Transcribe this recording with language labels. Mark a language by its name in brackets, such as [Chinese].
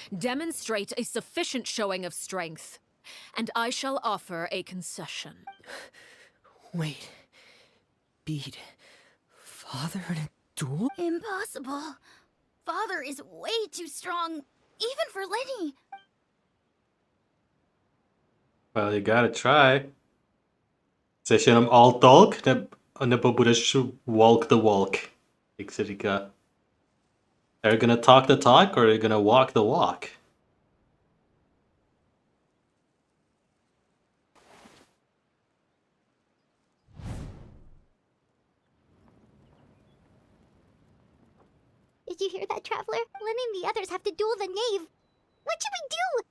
[English] Demonstrate a sufficient showing of strength, and I shall offer a concession. Wait. Beat Father in a duel? Impossible. Father is way too strong, even for Lenny. Well, you gotta try. [Czech] Chceš jenom [English] all talk, [Czech] nebo budeš [English] walk the walk, [Czech] jak se říká. [English] Are you gonna talk the talk, or are you gonna walk the walk? Did you hear that, Traveler? Lenny and the others have to duel the knave. What should we do?